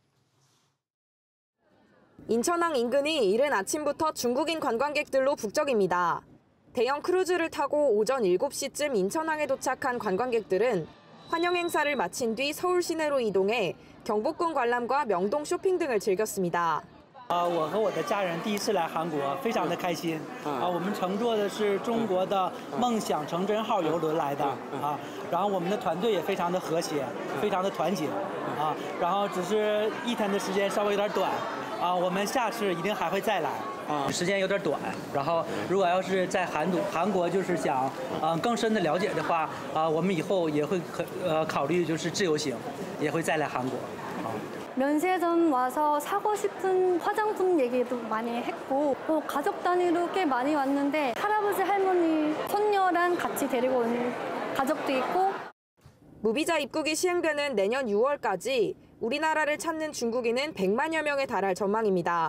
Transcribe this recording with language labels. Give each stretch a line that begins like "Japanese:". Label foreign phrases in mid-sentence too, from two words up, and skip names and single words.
Korean: 인천항 인근이 이른 아침부터 중국인 관광객들로 북적입니다. 대형 크루즈를 타고 오전 7시쯤 인천항에 도착한 관광객들은 환영 행사를 마친 뒤 서울 시내로 이동해 경복궁 관람과 명동 쇼핑 등을 즐겼습니다.
Chinese: 我和我的家人第一次来韩国，非常的开心。我们乘坐的是中国的梦想成真号邮轮来的然后我们的团队也非常的和谐，非常的团结然后只是1天的时间稍微有点短我们下次一定还会再来时间有点短，然后如果要是在韩国就是想更深的了解的话我们以后也会考虑就是自由行，也会再来韩国。
Korean: 면세점 와서 사고 싶은 화장품 얘기도 많이 했고 또 가족 단위로 꽤 많이 왔는데 할아버지, 할머니, 손녀랑 같이 데리고 온 가족도 있고 무비자 입국이 시행되는 내년 6월까지 우리나라를 찾는 중국인은 100만여 명에 달할 전망입니다.